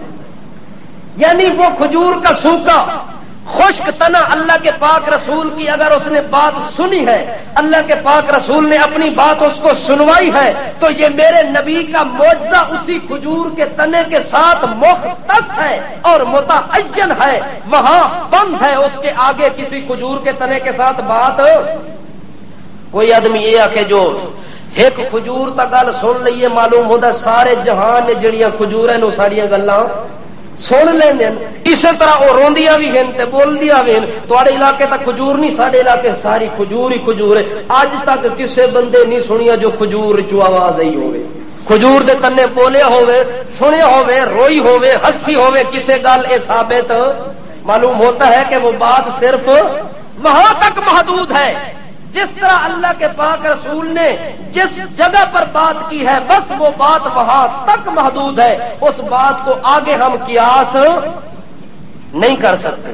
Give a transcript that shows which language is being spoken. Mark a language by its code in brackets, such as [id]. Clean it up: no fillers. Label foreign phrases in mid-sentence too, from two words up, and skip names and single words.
[ur] یعنی وہ کھجور کا سوکھا خشک تنا اللہ کے پاک رسول کی اگر اس نے بات سنی ہے، اللہ کے پاک رسول نے اپنی بات اس کو سنوائی ہے، تو یہ میرے نبی کا معجزہ اسی کھجور کے تنے کے ساتھ مختص ہے اور متعین ہے، وہاں بند ہے، اس کے آگے کسی کھجور کے تنے کے ساتھ بات۔ [pa] کوئی آدمی یہ آ کہ جو ایک کھجور تا گل سن لئیے معلوم ہوتا سارے جہان نے جڑیاں کھجور ہیں ساریاں گلاں سن لیندے، اسی طرح وہ روندیاں بھی ہیں تے بولدیاں بھی ہیں۔ تواڈے علاقے تک کھجور نہیں، ساڈے علاقے ساری کھجور ہی کھجور ہے۔ اج تک کسے بندے نہیں سنیا جو کھجور چوں آواز آئی ہوے، کھجور دے تنے بولیا ہوے، سنیا ہوے، روئی ہوے، ہسی ہوے، کسے گل اے ثابت [ur] معلوم ہوتا ہے کہ وہ بات صرف وہاں تک محدود ہے جس طرح اللہ کے پاک رسول نے جس جگہ پر بات کی ہے بس وہ بات وہاں تک محدود ہے، اس بات کو آگے ہم قیاس نہیں کر سکتے۔